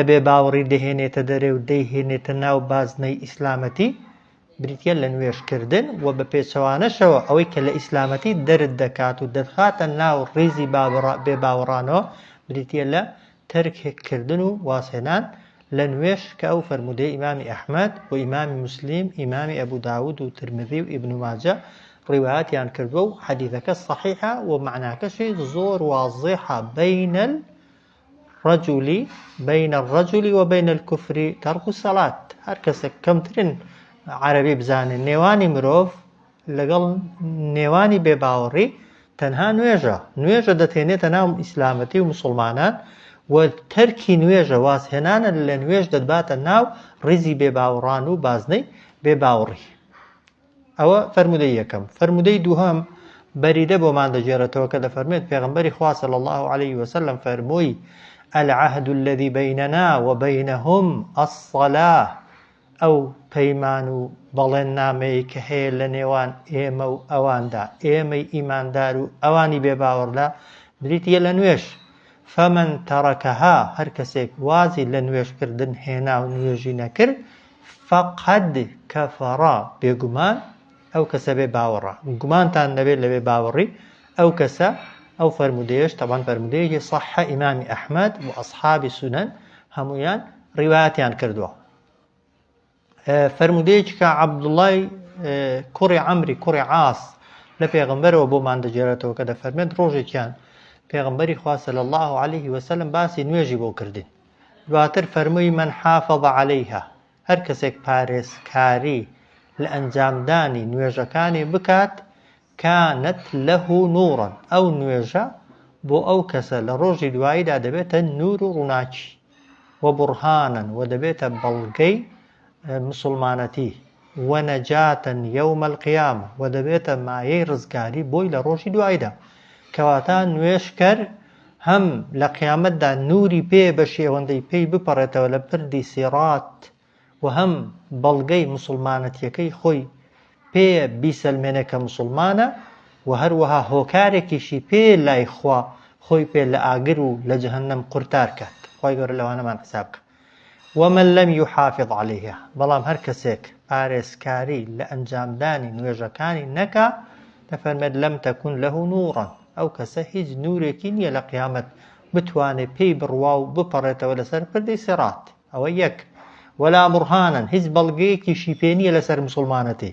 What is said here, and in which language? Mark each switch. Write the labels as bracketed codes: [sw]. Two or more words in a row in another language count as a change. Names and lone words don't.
[ckb] بێباوەڕی دەهێنێتە دەرێ و دەیهێنێتە ناو بازنەی ئیسلامەتی، بریتیە لە نوێژکردن و بە پێچەوانەشەوە ئەوەی کە لە ئیسلامەتی دەرت دەکات و دەرخاتە ناو ڕیزی بێباوەڕانەوە، بریتیە لە تەرکێککردن و واسهێنان لە نوێش، کە ئەو فەرمودەی ئیمامی ئەحمەد و ئیمامی موسلیم، ئیمامی ئەبوو داود و ترمذی و ئیبن ماجە ڕیوایەتیان کردووە و حەدیثەکە صحیحە و معناکەشی زۆر واضحە. [ar] بین الرجل وبین الكفر تەرک السەلات. [ckb] هەر کەسێک کەمترین عەرەبی بزانێ نێوانی مرۆڤ لەگەڵ نێوانی بێباوەڕی تەنها نوێژە دەتێنێتە ناو ئیسلامەتی و موسڵمانان، و تەرکی نوێژە واسهێنانە لە نوێژ دەباتە ناو ڕیزی بێباوەڕان و بازنەی بێباوەڕی. ئەوە فەرمودەی یەکەم. فەرمودەی دووهەم بەریدە بۆمان دەجێڕێتەوە کە دەفەرمێت پێغەمبەری خوا [ar] صلی الله عليه وسلم [ckb] فەرمووی [ar] العهد الذي بيننا وبينهم الصلاة، [ckb] ئەو پەیمان و بەڵێننامەیە کە هەیە لە نێوان ئێمە و ئەواندا، ئێمەی ئیماندار و ئەوانی بێباوەڕدا، بریتیە لە نوێژ. [ar] فمن تركها، [ckb] هەر کەسێک وازی لە نوێژکردن هێنا و نوێژی نەکرد، [ar] فقد كفر، [ckb] بێگومان ئەو کەسە بێ باوەڕە. گومانتان نەبێت لە بێ باوەڕی ئەو کەسە. ئەو فەرمودەیەش طبعا فەرمودەیەکی صحە، ئیمامی ئەحمەد و ئەصحابی سونەن هەمویان ڕیوایەتیان کردووە. فەرمودەیەکی کە عەبدوڵڵای کوڕی عەمری کوڕی عاس لە پێغەمبەرەوە بۆمان دەجێڕێتەوە کە دەفەرمێت ڕۆژێکیان پێغەمبەری خوا [ar] صلی الله عليه وسلم [ckb] باسی نوێژی بۆ کردین، دواتر فەرمووی [ar] من حافظ عليها، [ckb] هەر کەسێک پارێزکاری لە ئەنجامدانی نوێژەکانی بکات، [ar] كانت له نورا، [ckb] ئەو نوێژە بۆ ئەو کەسە لە ڕۆژی دواییدا دەبێتە نور و ڕووناکی، وبرهانا، و دەبێتە بەڵگەی مسلمانەتی، [ar] وەنەجاتن یوم القیامە، [ckb] و دەبێتە مایەی ڕزگاری بۆی لە ڕۆژی دواییدا. کەواتە نوێژکەر هەم لە قیامەتدا نوری پێ بە شێوەندەی پێی بپەڕێتەوە لە پردی سیڕات، و هەم بەڵگەی مسلمانەتیەکەی خۆی پێ بیسەلمێنە کە مسلمانە، و هەروەها هۆکارێکیشی پێ لای خوا خۆی پێ لە ئاگر و لە جەهەنەم قورتار کات. خوای گەورە لەوانەمان حساب کە. [ar] ومن لم يحافظ عليها، [ckb] بەڵام هەر کەسێک پارێزکاری لە ئەنجامدانی نوێژەکانی نەکا، دەفەرمێت [ar] لەم تەکون له نورا، [ckb] ئەو کەسە هیچ نورێکی نییە لە قیامەت بتوانێت پێی بڕوا و بپەڕێتەوە لەسەر پردی سیڕات. ئەوە یەک. [ar] ولا برهانا، [ckb] هیچ بەڵگەیەکیشی پێ نییە لەسەر مسلمانەتی.